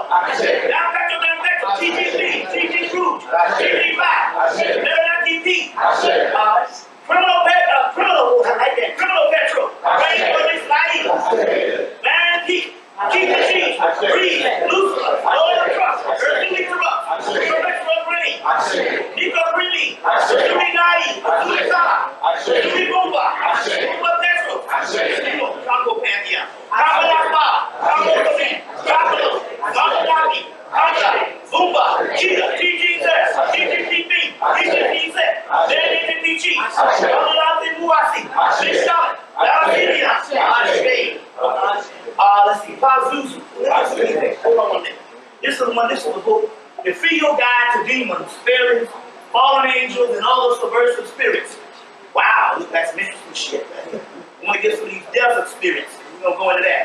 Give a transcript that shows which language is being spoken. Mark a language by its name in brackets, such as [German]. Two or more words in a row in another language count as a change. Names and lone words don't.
[English] Down Petro, TGP, TG Rouge, TG5, TP. Criminal I like that. Criminal Petro. Raymond Ismail. Man Peak. Keep the cheese. Breathe. Lucifer. Lord of Trust. Earthly Corrupt. Correctional Rain. Nico Rini. Zuli Nai. Zuli Sala. Zuli Bomba. Bomba Petro. Congo Pantheon. Congo Lakba. Congo Command. Congo. Congo Dagi. Congo. Zumba. Cheetah. TGZ. TGPP. TGPZ. NNPG. Congo Muasi. Big Solid. Algeria. Let's see. Pazuzu. Hold on a minute. This is the book. The Field Guide to Demons, Fairies, Fallen Angels, and all the subversive spirits. Wow, look, that's some interesting shit. We want to get some of these desert spirits. We're going to go into that.